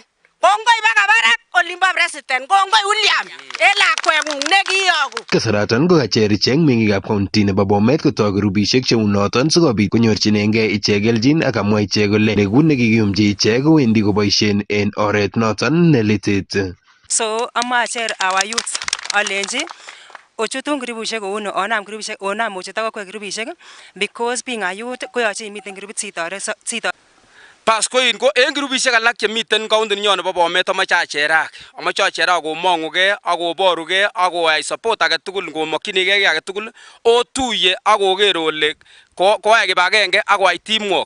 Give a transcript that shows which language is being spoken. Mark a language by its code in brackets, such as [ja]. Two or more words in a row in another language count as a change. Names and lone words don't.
[kln] Kongoi baka barak olimbo president. Kongoi William en lakweng'ung nekiyoku. Kasaratan kokacher ichek meng'ikab county nebo Bomet kotoi grupisiek cheu noton sikobit konyorchinengei ichek keljin ak kamwa ichek kole nekut nekikiyumchi ichek kowendi koboisien en oret noton nelitit. So amacher [en] our youth [kln] alenji ochutun grupusiek kouni onam ochut akoi grupusiek [en] because being a youth [kln] koyoche imiten grupit sitoret. Pas ko en grupisiek alak chemiten county ninyon nebo Bomet amache acherak komong'ugei ak koborugei ak koyai support agetugul ngomokyinigei kiy agetugul otuye ak koker ole koyai kibagenge ak koyai teamwork.